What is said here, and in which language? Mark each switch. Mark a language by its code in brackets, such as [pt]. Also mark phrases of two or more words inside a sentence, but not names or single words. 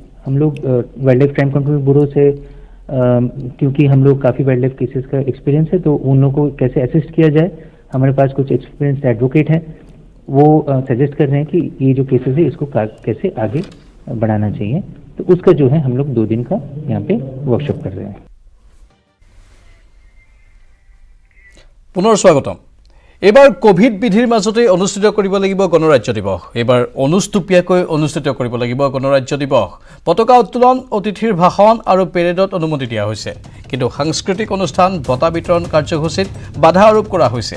[hi] हम लोग वाइल्ड लाइफ क्राइम कंट्रोल ब्यूरो से क्योंकि हम लोग काफ़ी [en] wild life cases [hi] का एक्सपीरियंस है, तो उन लोगों को कैसे असिस्ट किया जाए, हमारे पास कुछ [en] experience advocate [hi] हैं, वो सजेस्ट कर रहे हैं कि ये जो केसेस है इसको कैसे आगे बढ़ाना चाहिए। तो उसका जो है हम लोग 2 दिन का यहाँ पे वर्कशॉप कर रहे हैं। [as] পুনৰ স্বাগতম। এবাৰ কোভিড বিধিৰ মাজতে অনুষ্ঠিত কৰিব লাগিব গণৰাজ্য দিৱস। এবাৰ অনুষ্টুপীয়াকৈ অনুষ্ঠিত কৰিব লাগিব গণৰাজ্য দিৱস। পতাকা উত্তোলন, অতিথিৰ ভাষণ আৰু পেৰেডত অনুমতি দিয়া হৈছে, কিন্তু সাংস্কৃতিক অনুষ্ঠান, বঁটা বিতৰণ কাৰ্যসূচীত বাধা আৰোপ কৰা হৈছে।